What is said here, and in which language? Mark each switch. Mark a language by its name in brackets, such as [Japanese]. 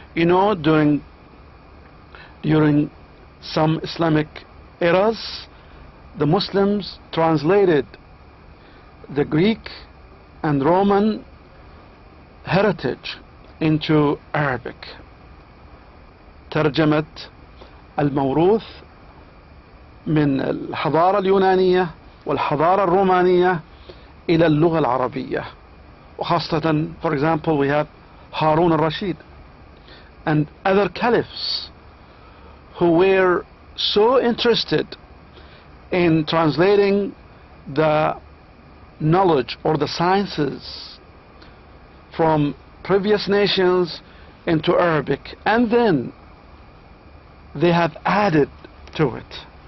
[English] You know, during some Islamic eras, the Muslims translated the Greek and Roman heritage into Arabic. [Arabic] ترجمة الموروث من الحضارة اليونانية والحضارة الرومانية إلى اللغة العربية. وخاصة, [English] for example, we have Harun al-Rashid and other caliphs who were so interested in translating the knowledge or the sciences from previous nations into Arabic, and then they have added to it.